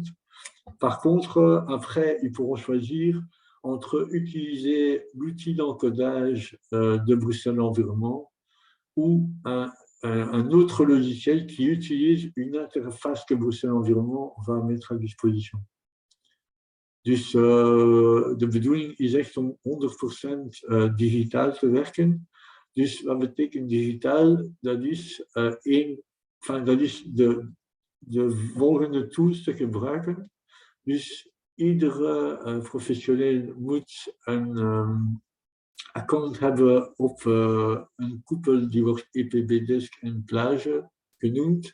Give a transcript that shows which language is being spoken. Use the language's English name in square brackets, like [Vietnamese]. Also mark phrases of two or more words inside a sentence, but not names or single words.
[French] Par contre, après, ils pourront choisir entre utiliser l'outil d'encodage de Bruxelles Environnement ou un autre logiciel qui utilise une interface que Bruxelles Environnement va mettre à disposition. [Dutch] Dus de bedoeling is echt om 100% digitaal te werken. Dus wat betekent digitaal? Dat is, dat is de volgende tools te gebruiken. Dus iedere professioneel moet een account hebben op een koepel die wordt EPBDesk en Plage genoemd.